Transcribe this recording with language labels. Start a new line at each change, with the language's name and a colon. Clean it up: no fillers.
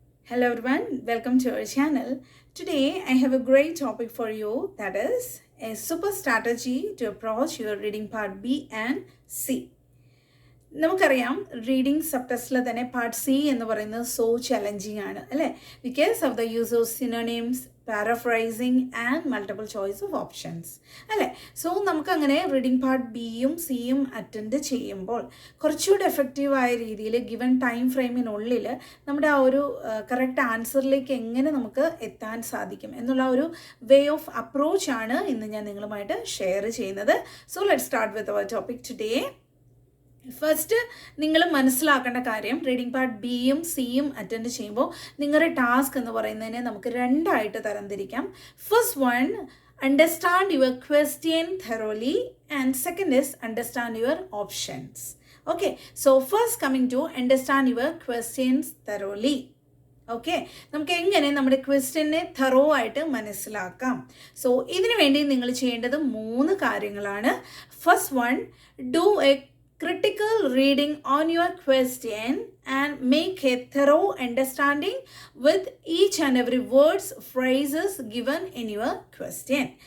English: Hello everyone, welcome to our channel. Today I have a great topic for you, that is a super strategy to approach your reading part B and C.
Malayalam: നമുക്കറിയാം reading sub ടെസ്റ്റിൽ തന്നെ part C എന്ന് പറയുന്നത് so challenging ആണ് അല്ലേ,
English: because of the use of synonyms, paraphrasing and multiple choice of options
Malayalam: അല്ലേ. So നമുക്കങ്ങനെ reading part ബിയും സിയും അറ്റൻഡ് ചെയ്യുമ്പോൾ കുറച്ചുകൂടി എഫക്റ്റീവായ രീതിയിൽ ഗിവൺ ടൈം ഫ്രെയിമിനുള്ളിൽ നമ്മുടെ ആ ഒരു കറക്റ്റ് ആൻസറിലേക്ക് എങ്ങനെ നമുക്ക് എത്താൻ സാധിക്കും എന്നുള്ള ഒരു വേ ഓഫ് അപ്രോച്ചാണ് ഇന്ന് ഞാൻ നിങ്ങളുമായിട്ട് ഷെയർ ചെയ്യുന്നത്.
English: So let start with our topic today.
Malayalam: First നിങ്ങൾ മനസ്സിലാക്കേണ്ട കാര്യം, റീഡിംഗ് പാർട്ട് ബിയും സിയും അറ്റൻഡ് ചെയ്യുമ്പോൾ നിങ്ങളുടെ ടാസ്ക് എന്ന് പറയുന്നതിനെ നമുക്ക് രണ്ടായിട്ട് തരംതിരിക്കാം.
English: First one, understand your question thoroughly and second is understand your options. Okay, so first coming to understand your questions thoroughly.
Malayalam: Okay, നമുക്ക് എങ്ങനെ നമ്മുടെ ക്വസ്റ്റ്യനെ തറോ ആയിട്ട് മനസ്സിലാക്കാം. സോ ഇതിനു വേണ്ടി നിങ്ങൾ ചെയ്യേണ്ടത് 3 കാര്യങ്ങളാണ്.
English: First one, do a critical reading on your question and make a thorough understanding with each and every words, phrases given in your question.